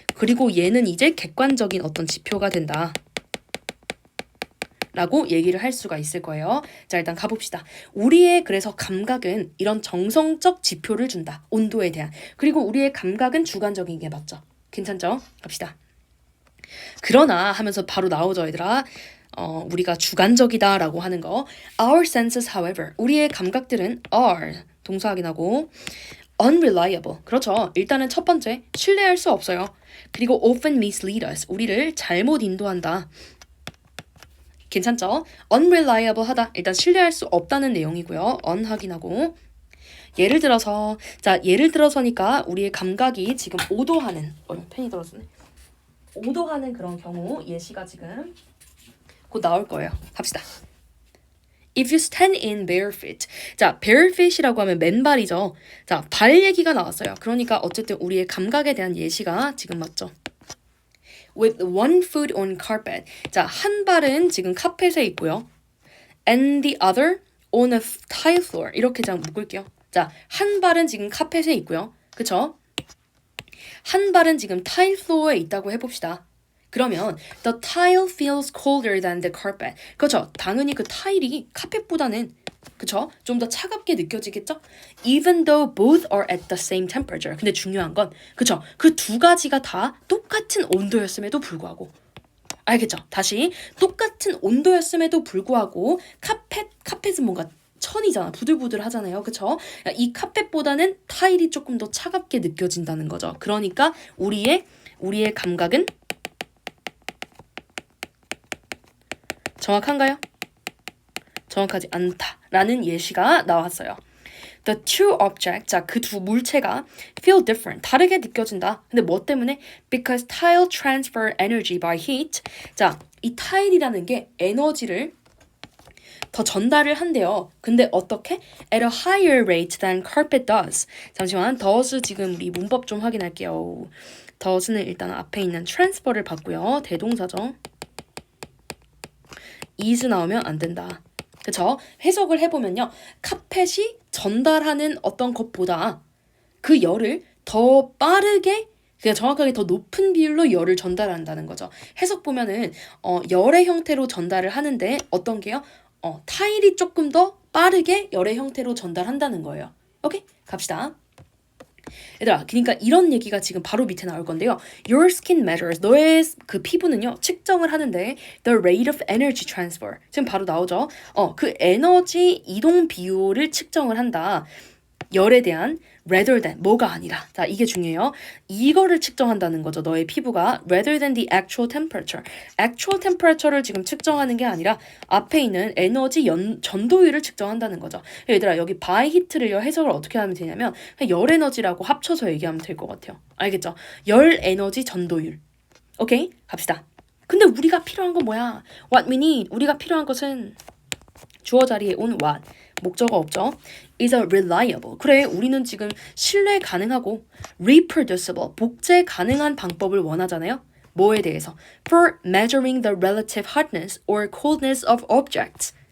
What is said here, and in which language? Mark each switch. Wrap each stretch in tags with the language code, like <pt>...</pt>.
<ko>그리고 얘는 이제 객관적인 어떤 지표가 된다. 라고 얘기를 할 수가 있을 거예요. 자, 일단 가봅시다. 우리의 그래서 감각은 이런 정성적 지표를 준다. 온도에 대한. 그리고 우리의 감각은 주관적인 게 맞죠. 괜찮죠? 갑시다. 그러나 하면서 바로 나오죠, 얘들아. 우리가 주관적이다라고 하는 거.</ko> <en>Our senses, however,</en> <ko>우리의 감각들은</ko> <en>are,</en> <ko>동사 확인하고</ko> <en>unreliable.</en> <ko>그렇죠. 일단은 첫 번째, 신뢰할 수 없어요.</ko> <en>그리고 often mislead us.</en> <ko>우리를 잘못 인도한다. 괜찮죠? unreliable 하다. 일단 신뢰할 수 없다는 내용이고요. un 확인하고. 예를 들어서니까 우리의 감각이 지금 오도하는, 펜이 들어서네. 오도하는 그런 경우 예시가 지금 곧 나올 거예요. 갑시다.</ko> <en>If you stand in bare feet.</en> <ko>자, bare feet이라고 하면 맨발이죠. 자, 발 얘기가 나왔어요. 그러니까 어쨌든 우리의 감각에 대한 예시가 지금 맞죠.</ko> <en>With one foot on carpet.</en> <ko>자, 한 발은 지금 카펫에 있고요.</ko> <en>And the other on a tile floor.</en> <ko>이렇게 자 묶을게요. 자, 한 발은 지금 카펫에 있고요. 그쵸? 한 발은 지금 타일 플로어에 있다고 해봅시다.</ko> <en>그러면 the tile feels colder than the carpet. 그렇죠?</en> <ko>당연히 그 타일이 카펫보다는 그쵸? 좀 더 차갑게 느껴지겠죠?</ko> <en>Even though both are at the same temperature.</en> <ko>근데 중요한 건 그쵸? 그 두 가지가 다 똑같은 온도였음에도 불구하고 알겠죠? 다시 똑같은 온도였음에도 불구하고 카펫은 뭔가 천이잖아. 부들부들 하잖아요. 그쵸? 이 카펫보다는 타일이 조금 더 차갑게 느껴진다는 거죠. 그러니까 우리의 감각은 정확한가요? 정확하지 않다라는 예시가 나왔어요.</ko> <en>The two objects,</en> <ko>자, 그 두 물체가</ko> <en>feel different,</en> <ko>다르게 느껴진다. 근데 뭐 때문에?</ko> <en>Because tile transfer energy by heat.</en> <ko>자, 이 타일이라는 게 에너지를 더 전달을 한대요. 근데 어떻게?</ko> <en>At a higher rate than carpet does.</en> <ko>잠시만, does 지금 우리 문법 좀 확인할게요. does는 일단 앞에 있는 transfer를 받고요. 대동사죠. is 나오면 안 된다. 그쵸? 해석을 해보면요. 카펫이 전달하는 어떤 것보다 그 열을 더 빠르게 그러니까 정확하게 더 높은 비율로 열을 전달한다는 거죠. 해석 보면은 열의 형태로 전달을 하는데 어떤 게요? 타일이 조금 더 빠르게 열의 형태로 전달한다는 거예요. 오케이? 갑시다. 얘들아, 그러니까 이런 얘기가 지금 바로 밑에 나올 건데요.</ko> <en>Your skin measures,</en> <ko>너의 그 피부는요, 측정을 하는데</ko> <en>the rate of energy transfer.</en> <ko>지금 바로 나오죠. 그 에너지 이동 비율을 측정을 한다. 열에 대한</ko> <en>rather than</en> <ko>뭐가 아니라. 자, 이게 중요해요. 이거를 측정한다는 거죠. 너의 피부가</ko> <en>rather than the actual temperature.</en> <ko>actual temperature를 지금 측정하는 게 아니라 앞에 있는 에너지 전도율을 측정한다는 거죠. 얘들아, 여기 by heat를 해석을 어떻게 하면 되냐면 그냥 열 에너지라고 합쳐서 얘기하면 될 것 같아요. 알겠죠? 열 에너지 전도율. 오케이? 갑시다. 근데 우리가 필요한 건 뭐야?</ko> <en>What we need.</en> <ko>우리가 필요한 것은 주어 자리에 온 what. 목적어 없죠?</ko> <en>is a reliable.</en> <ko>그래, 우리는 지금 신뢰 가능하고 reproducible, 복제 가능한 방법을 원하잖아요. 뭐에 대해서?</ko> <en>For measuring the relative hotness or coldness of objects.</en>